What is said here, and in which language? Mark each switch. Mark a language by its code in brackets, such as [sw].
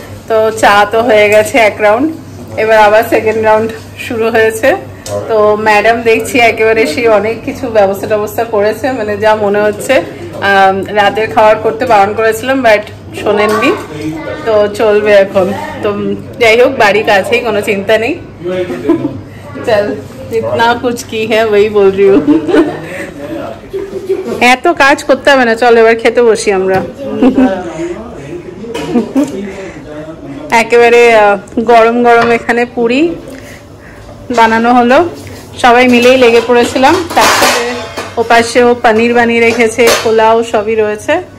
[bn] তো চা তো হয়ে গেছে এক রাউন্ড, এবার আবার সেকেন্ড রাউন্ড শুরু হয়েছে। তো ম্যাডাম দেখছি একেবারে সেই অনেক কিছু ব্যবস্থা করেছে, মানে যা মনে হচ্ছে। রাতের খাবার করতে বারণ করেছিলাম বাট শোনেননি, তো চলবে এখন। তো যাই হোক, বাড়ির কাছেই, কোনো চিন্তা নেই। চল, [hi] जितना कुछ की है वही बोल रही हूँ। [bn] এত কাজ করতে হবে না, চল এবার খেতে বসি আমরা। একেবারে গরম গরম এখানে পুরি বানানো হলো, সবাই মিলেই লেগে পড়েছিলাম। তার সাথে ওপাশেও পনির বানিয়ে রেখেছে, পোলাও সবই রয়েছে।